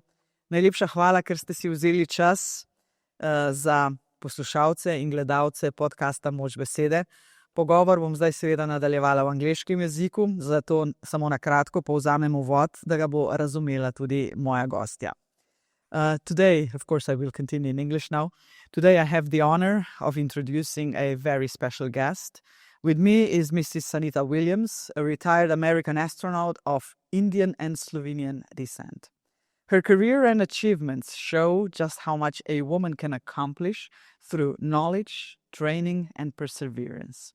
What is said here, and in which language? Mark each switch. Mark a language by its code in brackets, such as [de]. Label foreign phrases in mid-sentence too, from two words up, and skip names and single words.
[sl] Najlepša hvala, ker ste si vzeli čas za poslušalce in gledalce podkasta Moč besede. Pogovor bom zdaj seveda nadaljevala v angleškem jeziku, zato samo na kratko povzamem uvod, da ga bo razumela tudi moja gostja. [en] Today, of course, I will continue in English now. Today I have the honor of introducing a very special guest. With me is Mrs. Suniti Williams, a retired American astronaut of Indian and Slovenian descent. Her career and achievements show just how much a woman can accomplish through knowledge, training, and perseverance.